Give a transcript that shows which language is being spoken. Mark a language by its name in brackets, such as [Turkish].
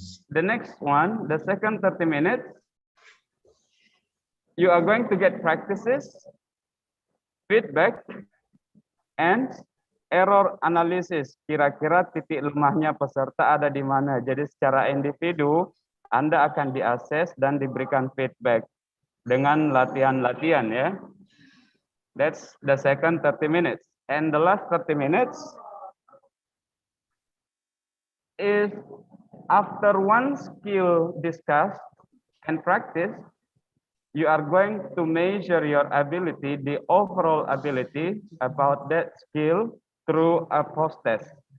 [English] The next one, the second 30 minutes, you are going to get practices, feedback, and error analysis. [Indonesian] Kira-kira titik lemahnya peserta ada di mana. Jadi secara individu, Anda akan diakses dan diberikan feedback dengan latihan-latihan ya. [English] That's the second 30 minutes. And the last 30 minutes is after one skill discussed and practice, you are going to measure your ability, the overall ability about that skill through a post test.